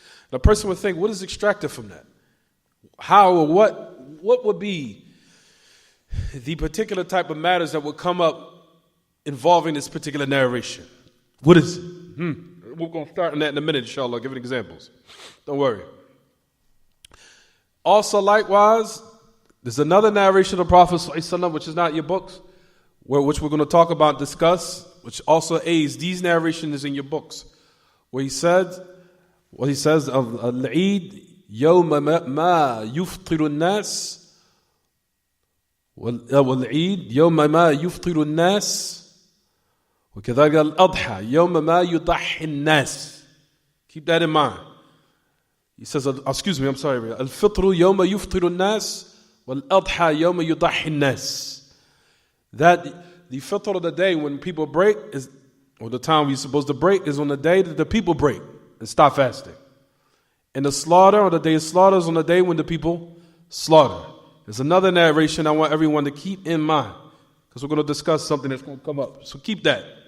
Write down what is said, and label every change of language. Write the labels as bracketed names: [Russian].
[English] The person would think, what is extracted from that? How or what would be the particular type of matters that would come up involving this particular narration? What is it? We're going to start on that in a minute, inshallah, giving examples. Don't worry. Also, likewise, There's another narration of the Prophet ﷺ, which is not your books, which we're going to talk about, discuss, which also aids. These narrations is in your books, where he says of al-Eid, [Arabic] يوم ما يفطر الناس والعيد يوم ما يفطر الناس وكذلك الأضحى يوم ما يضحي الناس. [English] Keep that in mind. He says, excuse me, I'm sorry. [Arabic] الفطر يوم يفطر الناس والأضحى يوم يضحي الناس. [English] That the fitr of the day when people break is, or the time we're supposed to break is on the day that the people break and stop fasting. And the slaughter, or the day of slaughter, is on the day when the people slaughter. There's another narration I want everyone to keep in mind, because we're going to discuss something that's going to come up. So keep that.